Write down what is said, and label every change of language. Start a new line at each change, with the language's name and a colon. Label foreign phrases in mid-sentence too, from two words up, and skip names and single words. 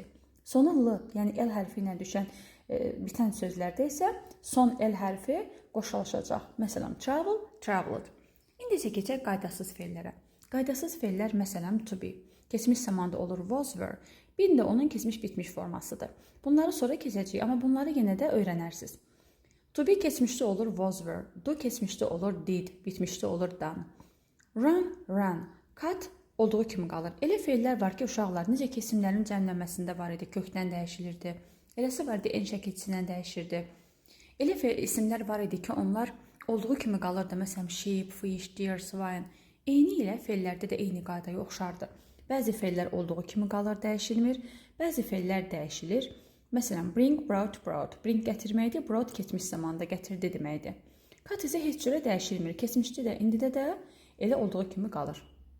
Azerbaijani: Sonu l, yəni l hərfi ilə düşən bitən sözlərdə isə son l hərfi qoşulaşacaq. Məsələn,
English: travel, traveled.
Azerbaijani: İndi isə keçək qaydasız feillərə. Qaydasız feillər məsələn
English: to be.
Azerbaijani: Keçmiş zamanda olur
English: was, were.
Azerbaijani: Bir də onun keçmiş bitmiş formasıdır. Bunları sonra keçəcəyik, amma bunları yenə də öyrənərsiniz.
English: To be
Azerbaijani: keçmişdə olur
English: was, were.
Azerbaijani: Do keçmişdə olur did, bitmişdə olur done.
English: Run, ran.
Azerbaijani: Cut olduğu kimi qalır. Elə feillər var ki, uşaqlar necə ki isimlərin cəmlənməsində var idi, kökdən dəyişilirdi. Eləsi var idi, n şəkilçisindən dəyişirdi. Elə isimlər var idi ki, onlar olduğu kimi qalırdı. Məsələn,
English: sheep, fish, deer, swine.
Azerbaijani: Eyni ilə feillərdə də eyni qaydaya oxşardı. Bəzi feillər olduğu kimi qalır, dəyişilmir. Bəzi feillər dəyişilir. Məsələn,
English: bring, brought, brought.
Azerbaijani: Bring gətirməkdir, brought keçmiş zamanda gətirdi deməkdir. Cut isə heç cürə dəyişilmir. Keçmişdə də, indidə də elə olduğu kimi qalır.